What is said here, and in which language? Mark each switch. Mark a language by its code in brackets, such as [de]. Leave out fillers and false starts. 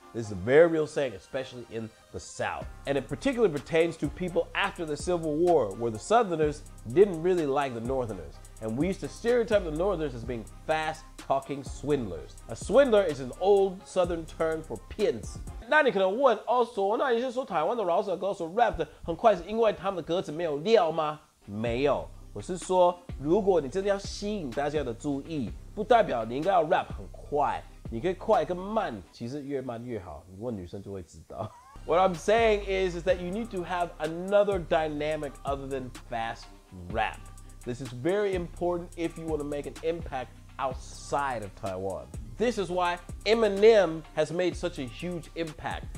[en] This is a very real saying, especially in the South. And it particularly pertains to people after the Civil War, where the Southerners didn't really like the Northerners. And we used to stereotype the Northerners as being fast-talking swindlers. A swindler is an old Southern term for 骗子。 [zh] 那你可能问，那你是说台湾的饶舌歌手 rap 的很快是因为他们的歌词没有料吗？没有，我是说，如果你真的要吸引大家的注意，不代表你应该要 rap 很快。你可以快跟慢，其实越慢越好。你问女生就会知道。 [en] What I'm saying is that you need to have another dynamic other than fast rap. This is very important if you want to make an impact outside of Taiwan. This is why Eminem has made such a huge impact.